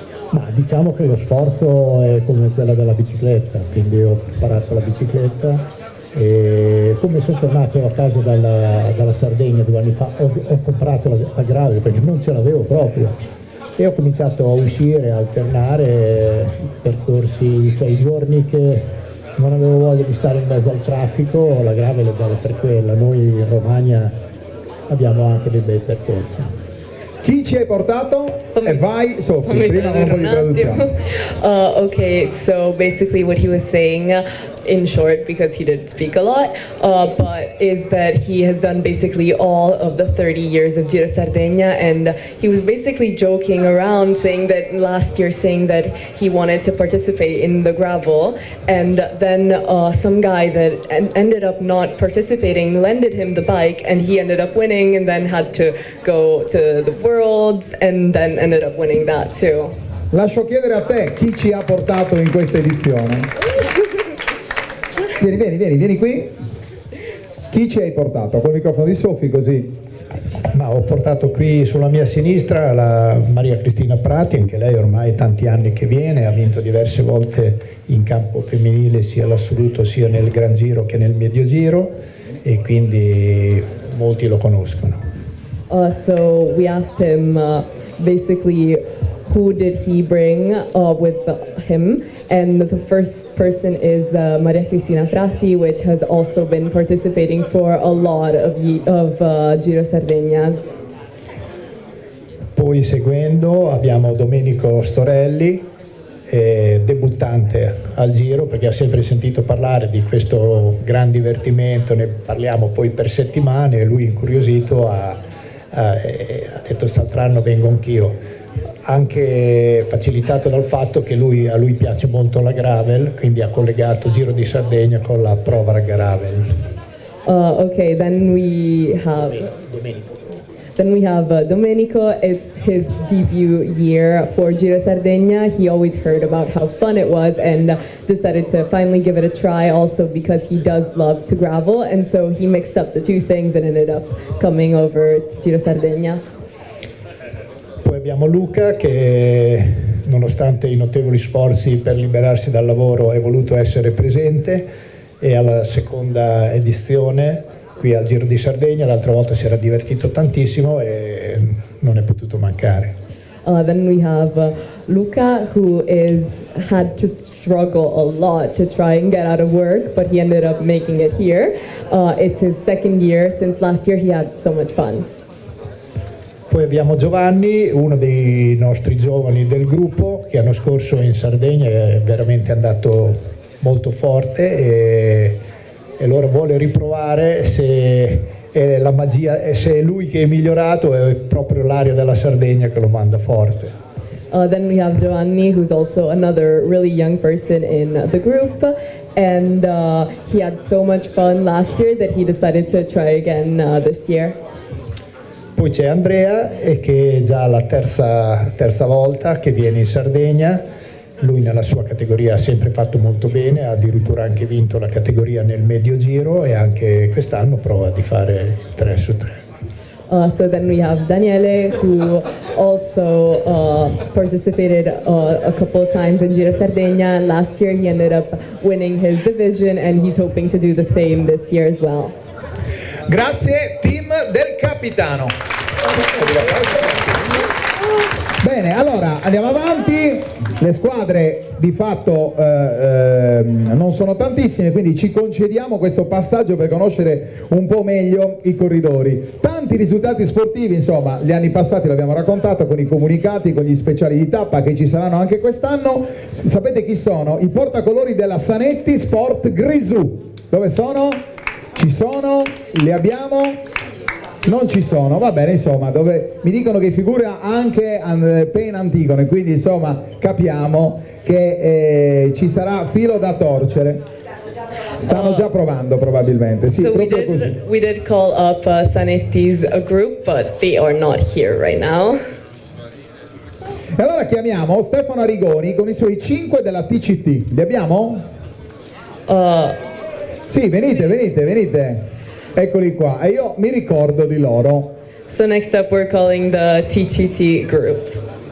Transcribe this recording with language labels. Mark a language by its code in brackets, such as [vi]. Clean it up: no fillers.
[it] Ma diciamo che lo sforzo è come quello della bicicletta, quindi ho preparato la bicicletta e come sono tornato a casa dalla Sardegna 2 anni fa ho comprato la gravel perché non ce l'avevo proprio e ho cominciato a uscire, a alternare percorsi, cioè i giorni che non avevo voglia di stare in mezzo al traffico, la gravel è bella per quella, noi in Romagna abbiamo anche dei bei percorsi. Chi ci hai portato? E vai Sofì, prima con un po' di traduzione. [en] Okay, so basically what he was saying, in short, because he didn't speak a lot, but is that he has done basically all of the 30 years of Giro Sardegna, and he was basically joking around saying that last year saying that he wanted to participate in the gravel, and then some guy that ended up not participating lended him the bike, and he ended up winning, and then had to go to the Worlds, and then ended up winning that too. [it] Lascio chiedere a te chi ci ha portato in questa edizione. Vieni qui. Chi ci hai portato? Col microfono di Sofì così. Ma ho portato qui sulla mia sinistra la Maria Cristina Prati, anche lei ormai tanti anni che viene, ha vinto diverse volte in campo femminile sia l'assoluto sia nel Gran Giro che nel Medio Giro e quindi molti lo conoscono. [en] So we asked him basically who did he bring with him, and the first person is Maria Cristina Prati, which has also been participating for a lot of Giro Sardegna. [it] Poi seguendo abbiamo Domenico Storelli, debuttante al Giro perché ha sempre sentito parlare di questo gran divertimento, ne parliamo poi per settimane e lui incuriosito ha detto quest'altro anno vengo anch'io, anche facilitato dal fatto che a lui piace molto la gravel, quindi ha collegato Giro di Sardegna con la prova gravel. [en] Okay, then we have Domenico. It's his debut year for Giro Sardegna. He always heard about how fun it was and decided to finally give it a try, also because he does love to gravel, and so he mixed up the two things and ended up coming over to Giro Sardegna. [it] Poi abbiamo Luca che nonostante i notevoli sforzi per liberarsi dal lavoro è voluto essere presente e alla seconda edizione qui al Giro di Sardegna, l'altra volta si era divertito tantissimo e non è potuto mancare. [en] Then we have Luca, who had to struggle a lot to try and get out of work, but he ended up making it here. It's his second year. Since last year he had so much fun. [it] Poi abbiamo Giovanni, uno dei nostri giovani del gruppo, che l'anno scorso in Sardegna è veramente andato molto forte e allora vuole riprovare se è la magia, se è lui che è migliorato, è proprio l'aria della Sardegna che lo manda forte. [en] Then we have Giovanni, who's also another really young person in the group, and he had so much fun last year that he decided to try again this year. [it] Poi c'è Andrea, che è già la terza volta che viene in Sardegna. Lui nella sua categoria ha sempre fatto molto bene, ha addirittura anche vinto la categoria nel Medio Giro e anche quest'anno prova di fare 3 su 3. [en] So then we have Daniele, who also participated a couple of times in Giro Sardegna. Last year he ended up winning his division and he's hoping to do the same this year as well. [it] Grazie team del capitano. Bene. Bene, allora andiamo avanti, le squadre di fatto non sono tantissime, quindi ci concediamo questo passaggio per conoscere un po' meglio i corridori. Tanti risultati sportivi, insomma, gli anni passati l'abbiamo raccontato con i comunicati, con gli speciali di tappa che ci saranno anche quest'anno. Sapete chi sono? I portacolori della Sanetti Sport Grisù. Dove sono? Ci sono? Li abbiamo? Non ci sono, va bene, insomma, dove mi dicono che figura anche Pen Antigone, quindi insomma capiamo che ci sarà filo da torcere. Stanno già provando probabilmente, sì, [en] So [it] proprio così. [en] we did call up Sanetti's group, but they are not here right now. [it] E allora chiamiamo Stefano Arigoni con i suoi 5 della TCT. Li abbiamo? Sì, venite. Eccoli qua, e io mi ricordo di loro. [en] So next up we're calling the TCT group.